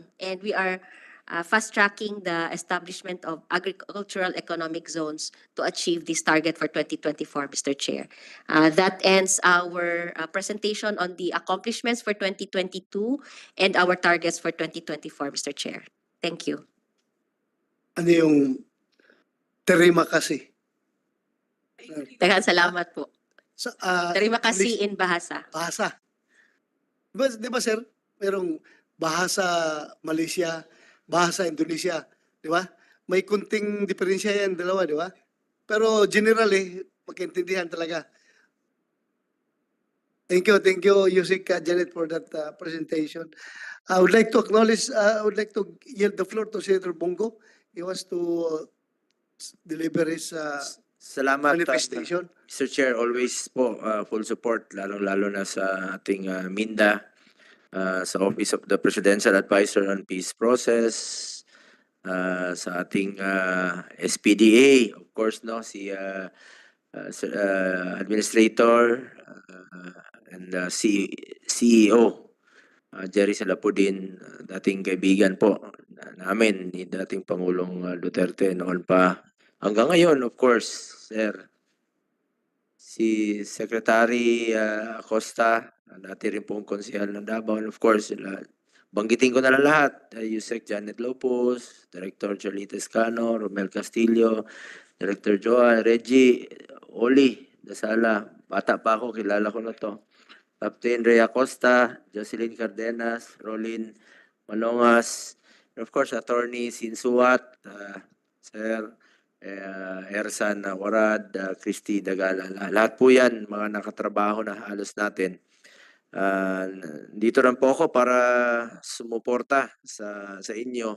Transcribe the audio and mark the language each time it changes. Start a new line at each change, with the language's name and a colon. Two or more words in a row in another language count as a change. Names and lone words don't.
English: And we are fast-tracking the establishment of agricultural economic zones to achieve this target for 2024, Mr. Chair. That ends our presentation on the accomplishments for 2022 and our targets for 2024, Mr. Chair. Thank you.
Filipino: Ano yung
Malay: terima kasi?
Cebuano: Daghang salamat po.
English: So,
Malay: Terima kasih
English: in bahasa.
Filipino: Bahasa. Di ba sir, merong bahasa Malaysia, bahasa Indonesia, di ba? May kunting diferensya yan, dalawa, di ba? Pero generally, magkaintindihan talaga.
English: Thank you, Yusika, Janet, for that presentation. I would like to yield the floor to Senator Bongo. he wants to deliver his
Filipino: Salamat,
English: manifestation.
Filipino: Mr. Chair. Always po
English: full support,
Filipino: lalong-lalo na sa ating Minda, sa Office of the Presidential Advisor on Peace Process, sa ating SPDA,
English: of course,
Filipino: no, si Administrator and CEO Jerry Salapudin, dating kaibigan po namin ni dating Pangulong Duterte noon pa. Hanggang ngayon,
English: of course,
Filipino: sir, si Secretary Acosta, dati rin pong konsehal ng Davao,
English: and of course,
Filipino: banggitin ko na lang lahat, Yusek Janet Lopez, Director Charlita Escano, Romel Castillo, Director Joan, Reggie, Oli, Dasala, bata pa ako, kilala ko na to.
English: Captain Rhea Acosta, Jocelyn Cardenas, Rolin Manongas, and of course, Attorney Sinsuat, Sir Ersan Warad, Christy Dagala.
Filipino: Lahat po yan, mga nakatrabaho na halos natin. Dito rin po ako para sumuporta sa inyo.